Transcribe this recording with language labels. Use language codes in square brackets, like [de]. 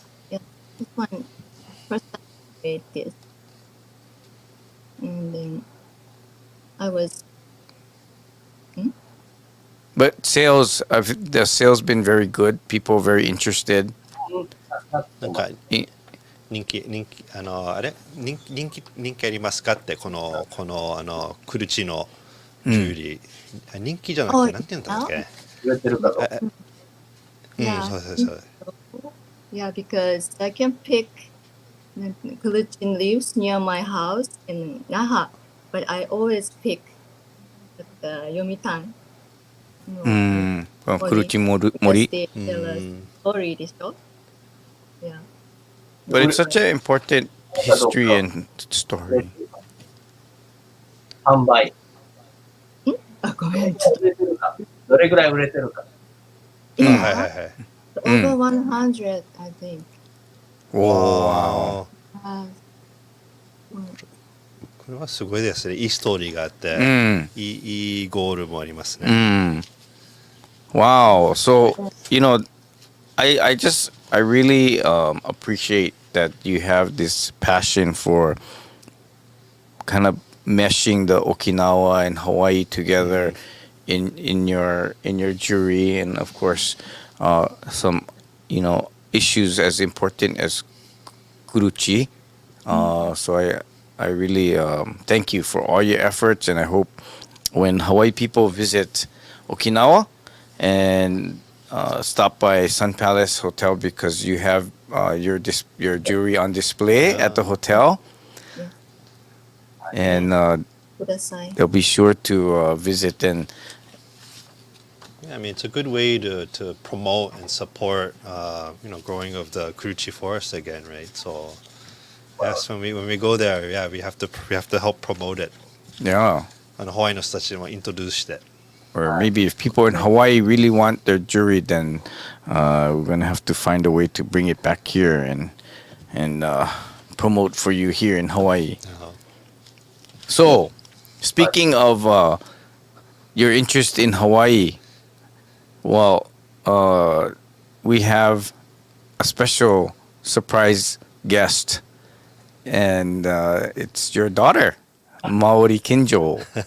[en] Yeah, this one first time I made this, and then I was. But the sales been very good. People very interested. なんかい [ja] 人気あれ人気ありますかってこのクルチのジュエリー、人気じゃなくてなんて言うんだっけ？売れてるかと。そうそう。 [en] Yeah, because I can pick the collagen leaves near my house in Naha, but I always pick the Yomitan. [ja] クルチモリ。 [en] Because they tell us story [ja] でしょ? [en] Yeah. But it's such an important history and story. [ja] 販売。あ、ごめん。売れてるか。どれぐらい売れてるか。はいはいはい。 [en] Over 100, I think. Wow. [ja] これはすごいですね。いいストーリーがあって、いいゴールもありますね。 [en] Wow. So, I really appreciate that you have this passion for kind of meshing the Okinawa and Hawaii together in your jewelry, and of course some issues as important as kuruchi. So I really thank you for all your efforts, and I hope when Hawaii people visit Okinawa and stop by Sun Palace Hotel, because you have your jewelry on display at the hotel, and they'll be sure to visit. And Yeah, I mean, it's a good way to promote and support, growing of the Kuruchi forest again, right? So, yes, when we go there, yeah, we have to help promote it. yeah, [ja] ハワイの人たちにもイントロデュースして。 [en] or maybe if people in Hawaii really want their jewelry, then we're gonna have to find a way to bring it back here and promote for you here in Hawaii. So, speaking of your interest in Hawaii, well, we have a special surprise guest, and it's your daughter, Maori Kinjo.